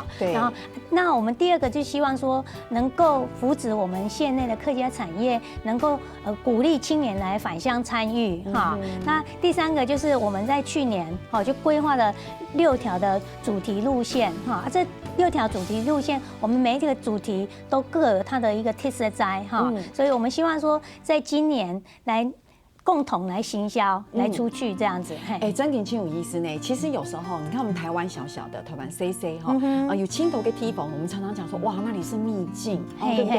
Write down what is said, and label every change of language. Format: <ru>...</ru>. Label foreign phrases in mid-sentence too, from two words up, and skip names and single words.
<zh>然後，那我們第二個就希望說能夠扶植我們縣內的客家產業，能夠鼓勵青年來返鄉參與哈。那第三個就是我們在去年就規劃了6條的主題路線哈，這6條主題路線，我們每一個主題都各有它的一個特色在哈，所以我們希望說在今年來共同来行销，来出去这样子。哎，真挺有意思呢。其实有时候你看我们台湾小小的台湾 CC 哈，有青头跟梯房，我们常常讲说哇那里是秘境，对不对？</zh>